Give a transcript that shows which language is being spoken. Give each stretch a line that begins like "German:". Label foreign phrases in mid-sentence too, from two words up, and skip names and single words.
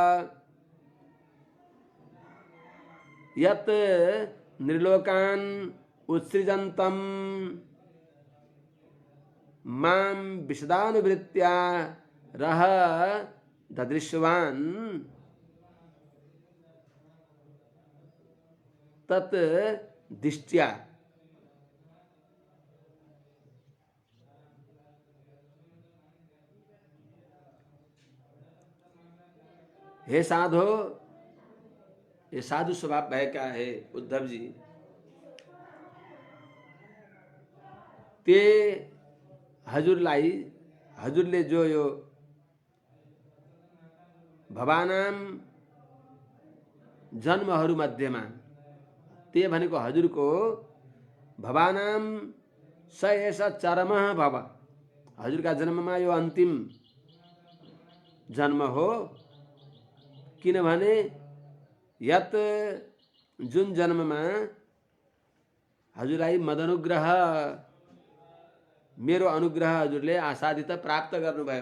Sanskrit: यत् नृलोकान् उत्सृजन्तं मां विशदानुवृत्त्या रह ददृश्वान् तत् दिष्ट्या। हे साधो,
Nepali: ये साधु स्वभाव भएका हे उद्धव जी, ते हजुरलाई हजुरले जो यो भवानाम जन्महरू मध्येमा, ते भनेको हजुरको भवानाम
Sanskrit: स एष चरमः भव,
Nepali: हजुरका जन्ममा यो अन्तिम जन्म हो। किनभने यत जुन जन्ममा हजुरलाई मदनुग्रह मेरो अनुग्रह हजुरले आसादित प्राप्त गर्नुभयो।